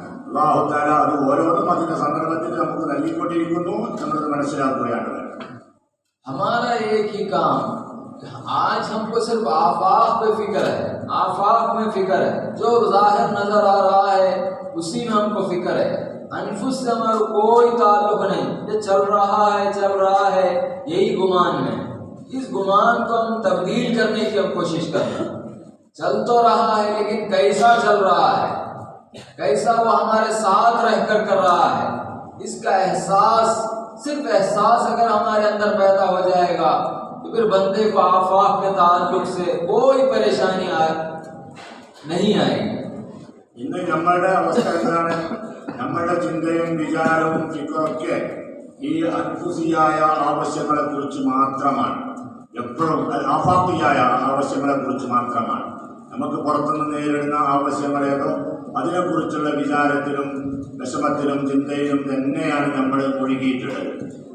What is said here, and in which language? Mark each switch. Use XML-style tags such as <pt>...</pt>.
<ml>അല്ലാഹു തആല അത് ഓരോന്നും അതിൻ്റെ സന്ദർഭത്തിൽ നമുക്ക് നൽകിക്കൊണ്ടിരിക്കുന്നു എന്നത് മനസ്സിലാക്കുകയാണ്.</ml> <hi>हमारा एक ही काम, आज हमको सिर्फ आफाक पे फिक्र है, आफाक में फिक्र है, जो ज़ाहिर नजर आ रहा है उसी में हमको फिक्र है। अनफुस से हमारा कोई ताल्लुक नहीं, ये चल रहा है यही गुमान में। इस गुमान को हम तब्दील करने की हम कोशिश कर रहे हैं। चल तो रहा है लेकिन कैसा चल रहा है, कैसा वो हमारे साथ रहकर कर रहा है, इसका एहसास, सिर्फ एहसास अगर हमारे अंदर पैदा हो जाएगा तो फिर बंदे को आफाक के ताल्लुक से कोई परेशानी नहीं आएगी।</hi> <ml>ഇന്ന് നമ്മളുടെ അവസ്ഥ എന്താണ്? നമ്മളുടെ ചിന്തയും വിചാരവും ഫിക്റൊക്കെ ഈ അൻഫുസിയായ ആവശ്യങ്ങളെക്കുറിച്ച് മാത്രമാണ്. എപ്പോഴും ആഫാഖിയായ ആവശ്യങ്ങളെക്കുറിച്ച് മാത്രമാണ്. നമുക്ക് പുറത്തുനിന്ന് നേരിടുന്ന ആവശ്യങ്ങളേതോ അതിനെക്കുറിച്ചുള്ള വിചാരത്തിലും വിഷമത്തിലും ചിന്തയിലും തന്നെയാണ് നമ്മൾ ഒഴുകിയിട്ടുള്ളത്.</ml>